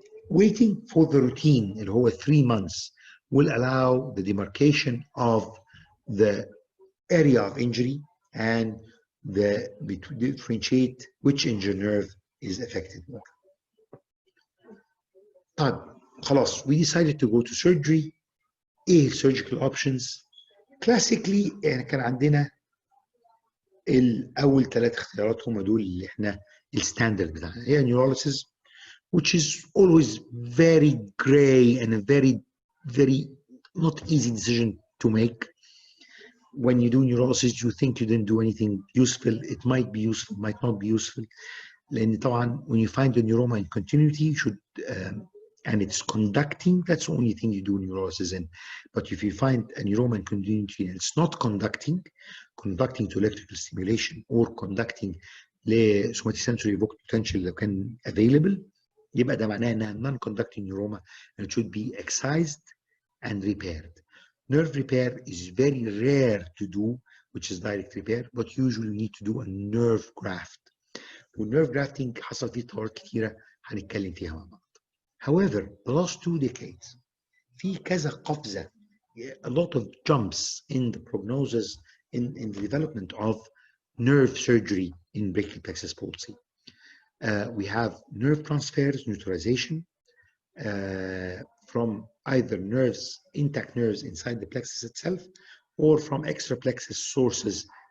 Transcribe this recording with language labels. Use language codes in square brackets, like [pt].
[en] Waiting for the routine [ar] اللي هو [en] 3 months will allow the demarcation of the area of injury and differentiate which injured nerve is affected more. [ar] طيب خلاص, [en] we decided to go to surgery. [ar] ايه [en] surgical options? [ar] Classically كان عندنا الأول 3 اختيارات هم دول اللي احنا الستاندرد بتاعنا. [en] هي neurolysis, which is always very gray and a very not easy decision to make. When you do neurolysis, you think you didn't do anything useful. It might be useful, might not be useful. [ar] لأن طبعا [en] when you find a neuroma in continuity, you should and it's conducting, that's the only thing you do neurolysis in. But if you find a neuroma in continuity and it's not conducting to electrical stimulation or conducting [ar] لسوماتيسنسوري evoked potential لو كان available، يبقى ده معناه انها [en] non-conducting neuroma and it should be excised and repaired. Nerve repair is very rare to do, which is direct repair, but usually we need to do a nerve graft. [ar] والnerve grafting حصل فيه تطورات كتيرة هنتكلم فيها مع بعض. [en] However, the last 2 decades [ar] في كذا قفزة، [en] a lot of jumps in the prognosis in the development of nerve surgery in brachial plexus palsy. We have nerve transfers, neutralization from either nerves, intact nerves inside the plexus itself, or from extra plexus sources.